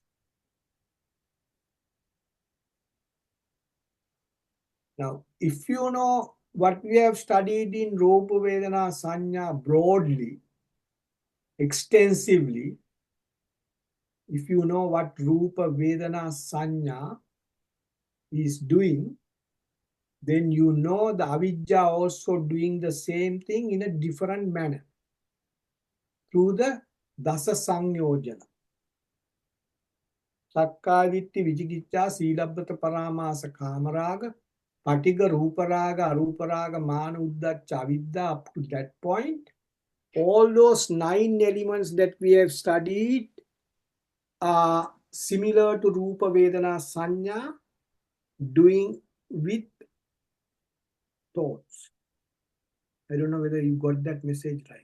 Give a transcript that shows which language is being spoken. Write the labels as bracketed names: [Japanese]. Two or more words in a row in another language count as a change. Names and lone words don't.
[English] Now, if you know what we have studied in [Pali] Rupa, Vedana, Sanya [English] broadly, extensively, if you know what [Pali] Rupa, Vedana, Sanya [English] is doing, then you know the Avidya also doing the same thing in a different manner through the [Pali] Dasa Sanyojana. Sakkaditti, Vijikicha, Silabbata Paramasa Kamaraga, Patiga Ruparaga, Aruparaga, Mana Uddacha, [English] Avidya, up to that point. All those 9 elements that we have studied are similar to [Pali] Rupa, Vedana, Sanya, [English] doing with thoughts. I don't know whether you got that message right.